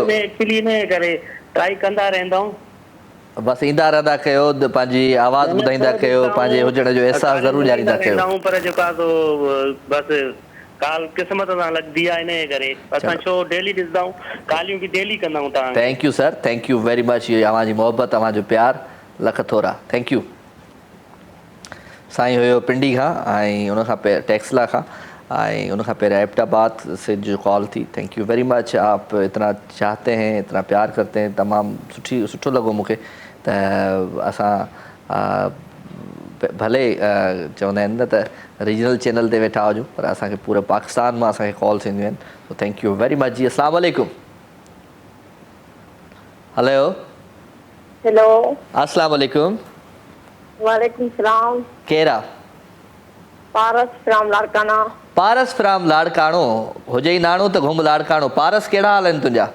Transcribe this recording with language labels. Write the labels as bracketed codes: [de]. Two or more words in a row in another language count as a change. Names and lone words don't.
[sd] एक्चुअली इन करे ट्राई कंदा रहंदा आहियूं बसि ईंदा रहंदा कयो पंहिंजी आवाज़ ॿुधाईंदा कयो पंहिंजे हुजण जो अहसासु ज़रूरु ॾियारींदा कयो पर जेको आहे सो बसि काल क़िस्मत सां लॻंदी आहे इन करे असां शो डेली ॾिसंदा आहियूं कालियूं बि डेली कंदा आहियूं तव्हां [en] thank you sir thank you very much [sd] इहो तव्हांजी मोहबत तव्हांजो प्यार लख थोरा [en] thank you [sd] साईं हुयो पिंडी खां ऐं उनखां पहिरियों टेक्सला खां ऐं उनखां पहिरियों एबटाबाद से जो कॉल थी [en] thank you very much [ur] آپ اتنا چاہتے ہیں اتنا پیار کرتے ہیں [sd] तमामु सुठो लॻो मूंखे त असां भले चवंदा आहिनि न त रीजनल चैनल ते वेठा हुजूं पर असांखे पूरे पाकिस्तान मां असांखे कॉल्स ईंदियूं आहिनि तो [en] thank you very much [sd] जी [ar] السلام عليكم [sd] हेलो हेलो [ar] السلام عليكم وعليكم السلام [sd] केरु पारस फ्रॉम लाड़काना पारस फ्राम लाड़काणो हुजे ई नाणो त घुम लाड़काणो पारस कहिड़ा हाल आहिनि तुंहिंजा